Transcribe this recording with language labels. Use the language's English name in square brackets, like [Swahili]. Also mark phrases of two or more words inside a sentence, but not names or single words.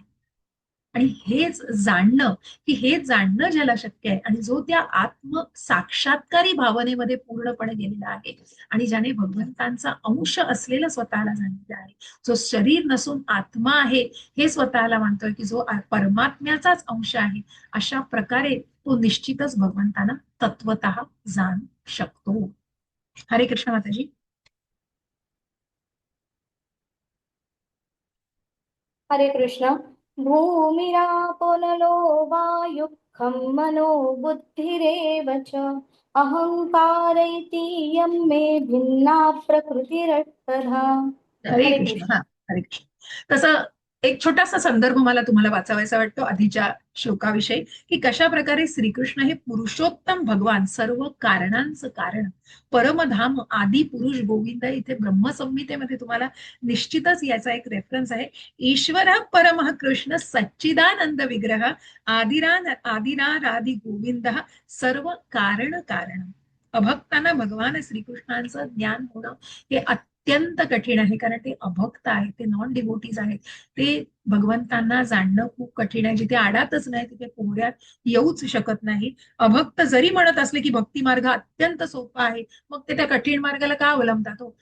[Marathi] आणि हेच जाणणं, की हे जाणणं ज्याला शक्य आहे आणि जो त्या आत्म साक्षात्कारी भावनेमध्ये पूर्णपणे गेलेला आहे आणि ज्याने भगवंतांचा अंश असलेलं स्वतःला जाणलेलं आहे, जो शरीर नसून आत्मा आहे हे स्वतःला मानतोय, की जो परमात्म्याचाच अंश आहे, अशा प्रकारे तो निश्चितच भगवंतांना तत्वतः जाणू शकतो. हरे कृष्ण माताजी. हरे कृष्ण. [Sanskrit] भूमिरापो नलो वायुः खं मनो बुद्धिरेव च अहंकार इति यं मे भिन्ना प्रकृतिरष्टधा. [Marathi] हरे हरे कृष्ण. कृष्ण. हा, हरे कृष्ण. तसं एक छोटासा संदर्भ मला तुम्हाला वाचावायचा वाटतो आधीच्या श्लोकाविषयी, की कशा प्रकारे श्रीकृष्ण हे पुरुषोत्तम भगवान, सर्व कारणांचं कारण, परमधाम, आदी पुरुष गोविंद, इथे ब्रह्मसंहितेमध्ये तुम्हाला निश्चितच याचा एक रेफरन्स आहे. [Sanskrit] ईश्वर परमः कृष्ण सच्चिदानंद विग्रह आदिरारादि गोविंद सर्व कारण कारण. [Marathi] अभक्तांना भगवान श्रीकृष्णांचं ज्ञान होणं हे अत्यंत कठीण आहे, कारण ते अभक्त आहेत, ते [English] non devotees [Marathi] आहेत. ते भगवंतांना जाणणं खूप कठीण आहे. जिथे आडातच नाही तिथे पोहड्यात येऊच शकत नाही. अभक्त जरी म्हणत असले की भक्ती मार्ग अत्यंत सोपा आहे, मग ते त्या कठीण मार्गाला का अवलंबतात हो?